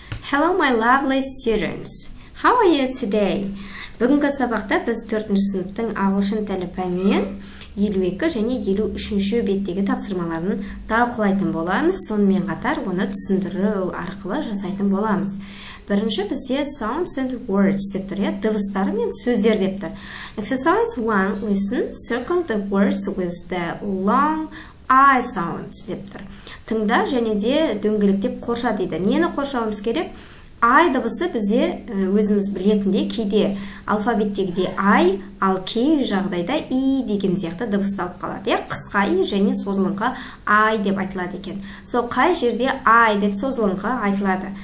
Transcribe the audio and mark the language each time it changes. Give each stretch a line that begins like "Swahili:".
English: Hello my lovely students. How are you today?
Kazakh: Бүгінгі сабақта біз 4-ші сыныптың ағылшын тілі пәнінен 52 және 53-ші беттегі тапсырмаларын талқылайтын боламыз. Сонымен қатар оны түсіндіру арқылы жасайтын боламыз. Бірінші бізде
English: sounds and words
Kazakh: деп тұр, дыбыстар мен сөздер деп тұр.
English: Exercise 1. Listen, circle the words with the long I sound
Kazakh: деп тұр. Тыңда және де дөңгелектеп қорша дейді. Нені қоршауымыз керек? I дыбысы бізде өзіміз білетіндей кейде алфавиттегідей I, ал кей жағдайда I деген сияқты дыбысталып қалады. Қысқа I және созылыңқы I деп айтылады екен. Сол қай жерде I деп созылыңқы айтылады.